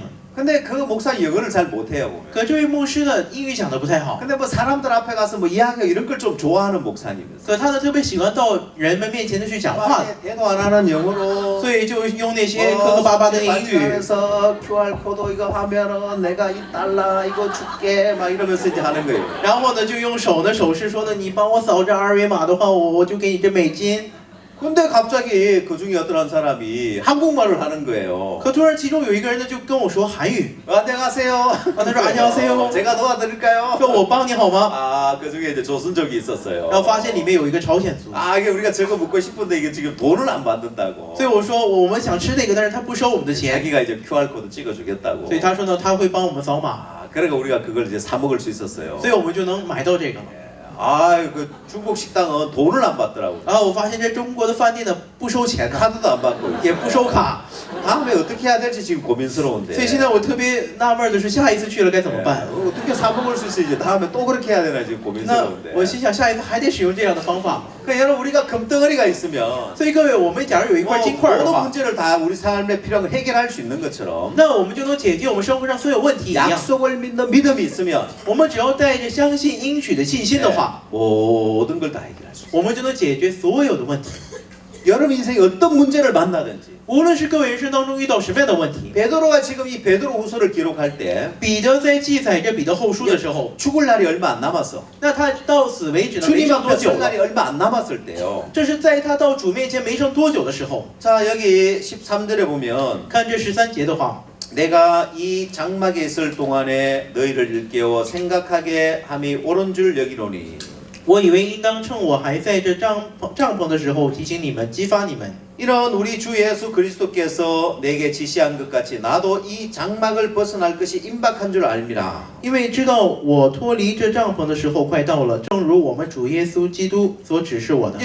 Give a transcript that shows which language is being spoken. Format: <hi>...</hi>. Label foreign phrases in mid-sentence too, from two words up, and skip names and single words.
<ko>근데 그 목사 영어를 잘 못해요 보면.</ko> <zh>可这位牧师呢英语讲的不太好，</zh> <ko>근데 뭐 사람들 앞에 가서 뭐 이야기하고 이런 걸 좀 좋아하는 목사님이었어요.</ko> <zh>可他呢特别喜欢到人们面前的去讲话，</zh> <ko>대도 안 하는 영어로</ko> <zh>所以就用那些磕磕巴巴的英语，</zh> <ko>에서 QR 코드 이거 하면은 내가 이 달러 이거 줄게 막 이러면서 이제 하는 거예요.</ko> <zh>然后呢就用手呢手势说呢，你帮我扫这二维码的话，我就给你这美金。</zh> <ko>근데 갑자기 그 중에 어떤 한 사람이 한국말을 하는 거예요.</ko> <zh>可突然其中有一个人呢就跟我说韩语，</zh> <ko>안녕하세요.</ko> <zh>他说 안녕하세요.</zh> <ko>제가 도와드릴까요?</ko> <zh>说我帮你好吗？</zh> <ko>아, 그 중에 이제 조선족이 있었어요.</ko> <zh>然后发现里面有一个朝鲜族，</zh> <ko>아, 이게 우리가 저거 먹고 싶은데 이게 지금 돈을 안 받는다고.</ko> <zh>所以我说我们想吃那个，但是他不收我们的钱，</zh> <ko>자기가 이제 QR 코드 찍어주겠다고.</ko> <zh>所以他说呢他会帮我们扫码，</zh> <ko>아, 그러니까 우리가 그걸 이제 사 먹을 수 있었어요.</ko> <zh>所以我们就能买到这个。</zh> <ko>아, 그 중국 식당은 돈을 안 받더라고.</ko> <zh>然后我发现这中国的饭店呢不收钱的，</zh> <ko>카드도 안 받고.</ko> <zh>也不收卡，</zh> <ko>다음에 어떻게 해야 될지 지금 고민스러운데.</ko> <zh>所以现在我特别纳闷的是，下一次去了该怎么办？</zh> <ko>어떻게 사 먹을 수 있을지 다음에 또 그렇게 해야 되나 지금</ko> <zh>那</zh> <ko>고민스러운데.</ko> <zh>我心想下一次还得使用这样的方法。</zh> <ko>그러니까 여러분 우리가 금덩어리가 있으면</ko> <zh>所以各位，我们假如有一块金块的</zh> <ko>모든</ko> <zh>话，</zh> <ko>문제를 다 우리 삶에 필요한 걸 해결할 수 있는 것처럼</ko> <zh>那我们就能解决我们生活上所有问题一样。</zh> <ko>약속을 믿는 믿음이 있으면</ko> <zh>我们只要带着相信应许的信心的话，</zh> <ko>모든 걸 다 해결할 수 있어요.</ko> <zh>我们就能解决所有的问题。</zh> <ko>여러분 인생에 어떤 문제를 만나든지</ko> <zh>无论是各位人生当中遇到什么样的问题，</zh> <ko>베드로가 지금 이 베드로 후서를 기록할 때</ko> <zh>彼得在记载这彼得后书的时候，</zh> <ko>죽을 날이 얼마 안 남았어.</ko> <zh>那他到死为止呢没</zh> <ko>주님</ko> <zh>剩多</zh> <ko>앞에</ko> <zh>久</zh> <ko>설</ko> <zh>了？</zh> <ko>날이 얼마 안 남았을 때요.</ko> <zh>这是在他到主面前没剩多久的时候。</zh> <ko>자, 여기 13절에 보면</ko> <zh>看这13节的话，</zh> <ko>내가 이 장막에 있을 동안에 너희를 일깨워 생각하게 함이 옳은 줄 여기노니</ko> <zh>我以为应当趁我还在这帐篷的时候提醒你们，激发你们。</zh> <ko>이런 우리 주 예수 그리스도께서 내게 지시한 것 같이 나도 이 장막을 벗어날 것이 임박한 줄 알미라.</ko> <zh>因为知道我脱离这帐篷的时候快到了，正如我们主耶稣基督所指示我的。</zh>